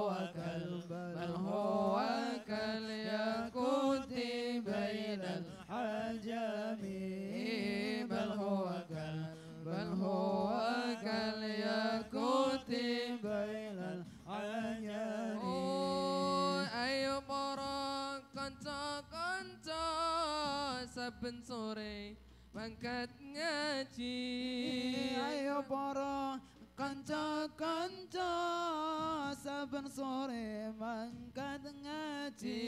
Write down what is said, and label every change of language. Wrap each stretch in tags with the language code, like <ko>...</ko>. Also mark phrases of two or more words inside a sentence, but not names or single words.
<ar>هو كالياقوت بين العجم بل هو كالياقوت بين العجم</ar> <jv>ayo para kanca-kanca saben sore mangkat ngaji ayo para kanca-kanca saben sore mangkat ngaji</jv>